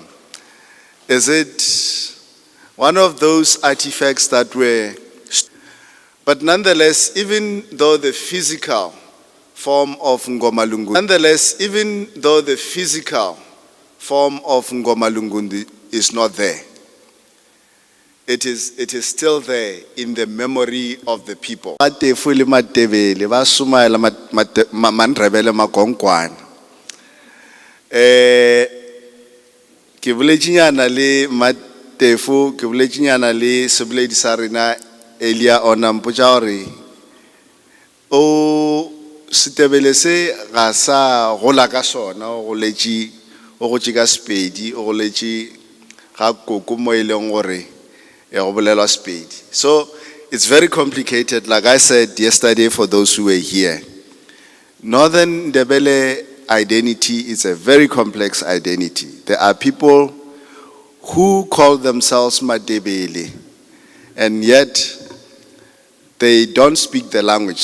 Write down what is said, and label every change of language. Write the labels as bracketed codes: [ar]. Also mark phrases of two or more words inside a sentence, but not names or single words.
[en] Is it one of those artifacts that were, but nonetheless, even though the physical form of Ngomalungundi, is not there, it is still there in the memory of the people. [nso] Ke boletšinyana le Matefo, ke boletšinyana le seboledi sa rena Elia ona mpotša gore o Setebele se ga sa gola ka sona, o gotše ka Sepedi, o goletše ga koko mo e leng gore go bolelwa Sepedi. [en] So it's very complicated, like I said yesterday for those who were here. Northern Ndebele identity is a very complex identity. There are people who call themselves Madebele, and yet they don't speak the language.